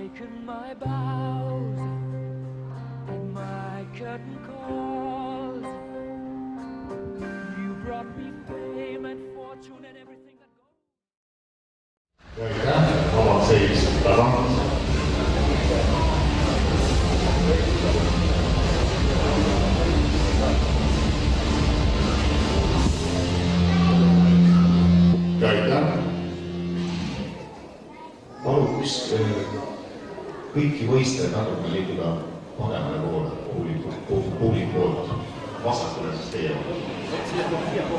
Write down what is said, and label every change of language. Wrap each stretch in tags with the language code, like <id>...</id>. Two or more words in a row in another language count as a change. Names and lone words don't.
<en>in my bows, in my curtain calls. You brought me fame and fortune and everything that goes.</en> <et>ja aitäh, vabad seis tagant. ja aitäh. paluks kõiki võistlejaid natuke liikuda paremale poole, publiku poolt, vasakule siis teie poolt.</et>